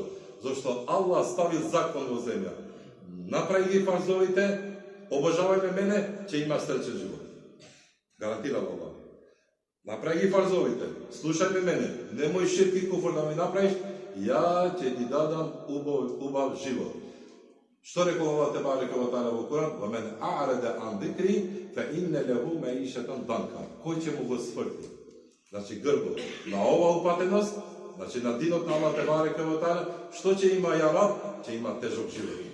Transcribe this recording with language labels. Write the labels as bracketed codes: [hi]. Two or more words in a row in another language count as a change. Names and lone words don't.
[mk] Зошто Аллах ставил закон во земја. Направи ги фарзовите, обожавајме мене, ќе има среќен живот. Гарантирам Аллах. Направи ги фарзовите, слушајме мене, немој ширк и куфр да ми направиш, ја ќе ти дадам убав живот. Што рекол Аллах [ar] تبارك وتعالى [mk] во Куран? [ar] ومن أعرض عن ذكري فإن له معيشة ضنكا. [mk] Кој ќе му го сврти? Значи грбот на ова упатеност, значи на динот на Аллах [ar] تبارك وتعالى, [mk] што ќе има [ar] يا رب? [mk] Ќе има тежок живот.